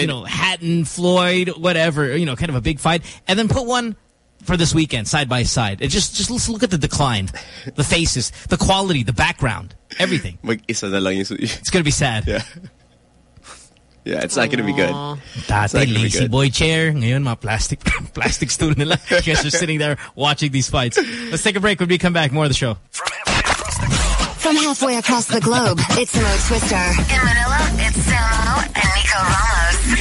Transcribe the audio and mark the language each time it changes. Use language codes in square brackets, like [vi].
[en] You know, Hatton, Floyd, whatever, you know, kind of a big fight. And then put one for this weekend, side-by-side. Just let's look at the decline, the faces, the quality, the background. Everything. It's gonna be sad. Yeah. Yeah, it's not gonna be good. [tl] Dati lazy boy chair. Ngayon mga plastic stool nila. [en] You guys are sitting there watching these fights. Let's take a break when we come back. More of the show. From halfway across the globe, it's Mo Twister. In Manila, it's Samo and Nico Ramos.